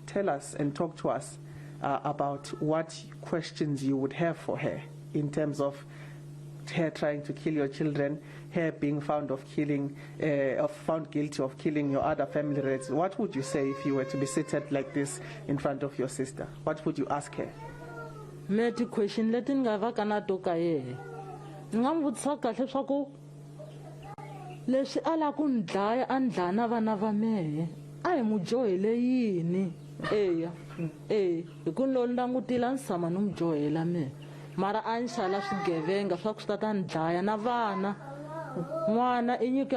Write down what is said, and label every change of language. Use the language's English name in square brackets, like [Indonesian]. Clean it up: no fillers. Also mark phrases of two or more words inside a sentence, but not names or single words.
[English] Tell us and talk to us about what questions you would have for her in terms of her trying to kill your children, her being found found guilty of killing your other family relatives. What would you say if you were to be seated like this in front of your sister? What would you ask her? [Tsonga] Meti question leti ni nga va ka na to ka yehe ni nga n'wi vutisa kahle swa ku leswi a la ku ni dlaya a ni dlaya na vana va mehe a hi mu johele yini hi ku ni lo ni langutile a ni tshama ni n'wi johela mehe mara a ni xala swigevenga swa ku swi ta ta ni dlaya na vana n'wana i nyiko ya